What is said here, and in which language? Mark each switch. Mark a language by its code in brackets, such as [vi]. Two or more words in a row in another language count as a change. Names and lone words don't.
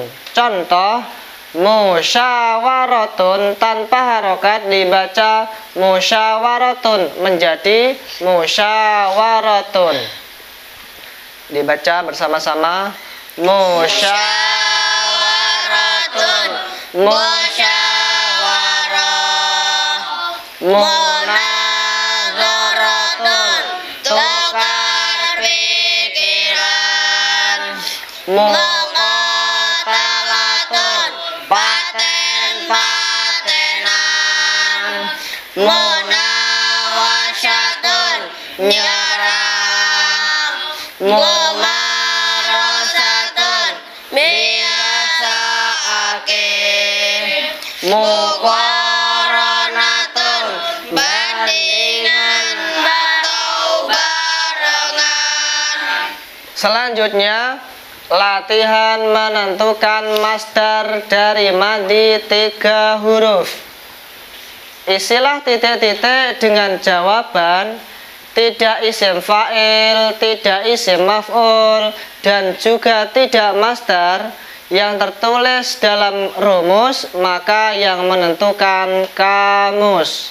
[id] Contoh, musyawaratun tanpa harokat dibaca musyawaratun menjadi musyawaratun. Dibaca bersama-sama. musyawaratun, musyawarah. Munazaratun, tukar pikiran. Muqatalatun, paten-patenan. Munawasyatun, nyerang. Mumarasatun, biasaake. Muqaranatun, bandingan atau barengan. Selanjutnya, latihan menentukan masdar dari madi 3 huruf. Isilah titik-titik dengan jawaban tidak isim fa'il, tidak isim maf'ul, dan juga tidak masdar yang tertulis dalam rumus, maka yang menentukan kamus.